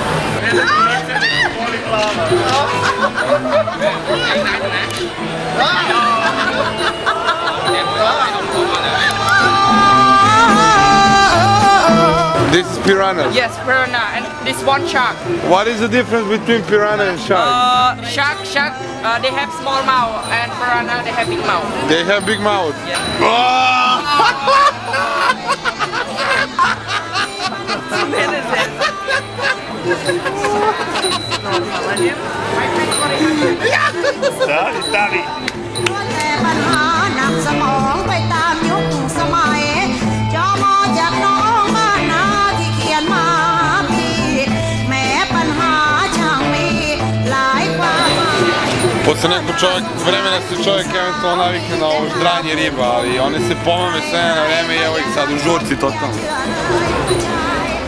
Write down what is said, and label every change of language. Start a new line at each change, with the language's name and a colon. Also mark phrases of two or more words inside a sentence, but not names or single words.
English: This is piranha. Yes, piranha, and this one shark. What is the difference between piranha and shark? Shark, they have small mouth, and piranha, they have big mouth. They have big mouth. Yeah.
Bosnian: Stavi. Posle nekog vremena se čovjek eventualno navikne na ovo ždranje riba, ali one se pomame sve na vreme i evo ih sad u žurci totalno.